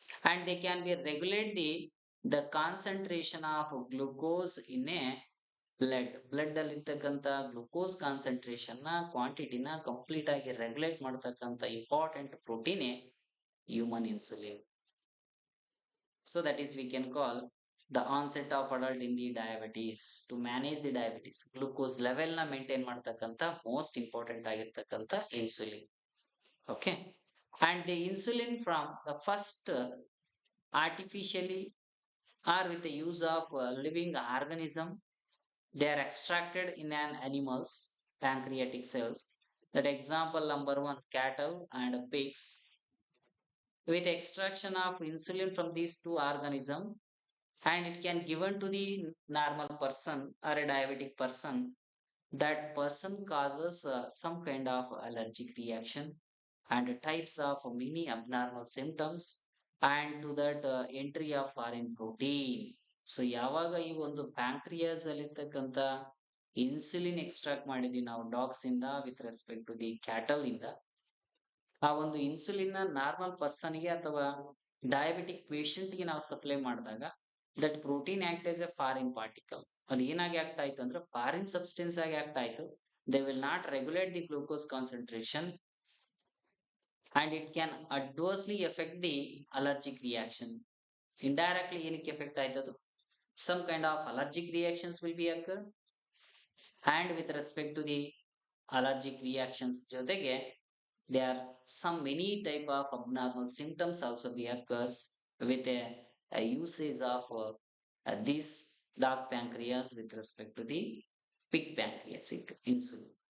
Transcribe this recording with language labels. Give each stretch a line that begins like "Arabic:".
English: and they can be regulate the concentration of glucose in a blood
Kannada: ಅಲ್ಲಿ ಇರ್ತಕ್ಕಂಥ glucose concentration ನ ಕ್ವಾಂಟಿಟಿನ complete ಆಗಿ regulate ಮಾಡತಕ್ಕಂಥ important protein human insulin.
English: So that is we can call the onset of adult in the diabetes to manage the diabetes.
Kannada: Glucose level na maintain ಮಾಡ್ತಕ್ಕಂಥ most important ಆಗಿರ್ತಕ್ಕಂಥ insulin. Okay.
English: And the insulin from the first artificially or with the use of living organism, they are extracted in an animal's pancreatic cells. That example number one, cattle and pigs. With extraction of insulin from these two organisms, and it can given to the normal person or a diabetic person, that person causes some kind of allergic reaction and types of many abnormal symptoms and to that entry of foreign protein.
Kannada: So ಯಾವಾಗ ಈ ಒಂದು pancreas ಅಲ್ಲಿ ಇರ್ತಕ್ಕಂಥ insulin extract ಮಾಡಿದ್ವಿ ನಾವು dogs ಇಂದ
English: with respect to the cattle
Kannada: ಇಂದ, ಆ ಒಂದು ಇನ್ಸುಲಿನ್ ನಾರ್ಮಲ್ ಪರ್ಸನ್ ಗೆ ಅಥವಾ ಡಯಾಬಿಟಿಕ್ ಪೇಷಂಟ್ ಗೆ ನಾವು ಸಪ್ಲೈ ಮಾಡಿದಾಗ
English: That protein act as a foreign particle.
Kannada: ಅದು ಏನಾಗಿ ಆಕ್ಟ್ ಆಯ್ತು ಅಂದ್ರೆ ಫಾರಿನ್ ಸಬ್ಸ್ಟೆನ್ಸ್ ಆಗಿ ಆಕ್ಟ್ ಆಯ್ತು.
English: They will not regulate the glucose concentration and it can adversely effect the allergic reaction.
Kannada: Indirectly ಏನಕ್ಕೆ effect ಆಯ್ತದು,
English: Some kind of allergic reactions will be occur. And with respect to the allergic reactions ಜೊತೆಗೆ there are some many type of abnormal symptoms also be occurs with a usage of this dog pancreas with respect to the pig pancreas insulin.